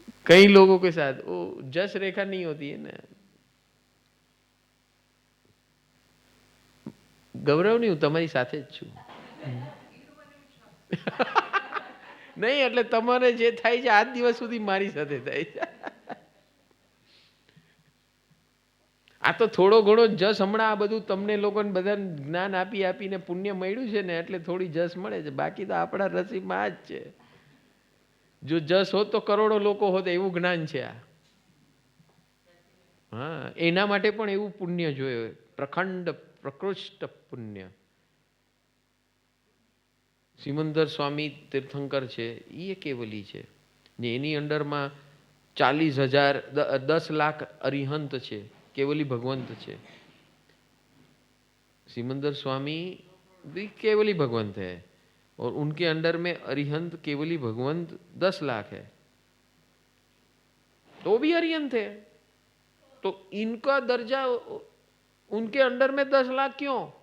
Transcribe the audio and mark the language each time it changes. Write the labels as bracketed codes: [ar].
[hi] कई लोगों के साथ वो जस रेखा नहीं होती है ना. [gu] ગૌરવ નહીં, હું તમારી સાથે જ છું. નહીં એટલે તમારે જે થાય છે આજ દિવસ સુધી મારી સાથે થાય છે. આ તો થોડો ઘણો જસ હમણાં આ બધું તમને લોકોને બધાને જ્ઞાન આપી આપીને પુણ્ય મળ્યું છે ને એટલે થોડી જસ મળે છે. બાકી તો આપણા નસીબમાં આ જ છે. જો જસ હોત તો કરોડો લોકો હોત, એવું જ્ઞાન છે આ. હા એના માટે પણ એવું પુણ્ય જોઈએ, પ્રખંડ પ્રકૃષ્ટ પુણ્ય. સિમંદર સ્વામી તીર્થંકર છે, એ કેવલી છે ને એની અંડરમાં 40,000 10 લાખ અરિહંત છે, केवली भगवंत છે. [hi] सिमंदर स्वामी भी केवली भगवंत है और उनके अंडर में अरिहंत केवली भगवंत 10 लाख है, तो भी अरिहंत है. तो इनका दर्जा उनके अंडर में 10 लाख क्यों?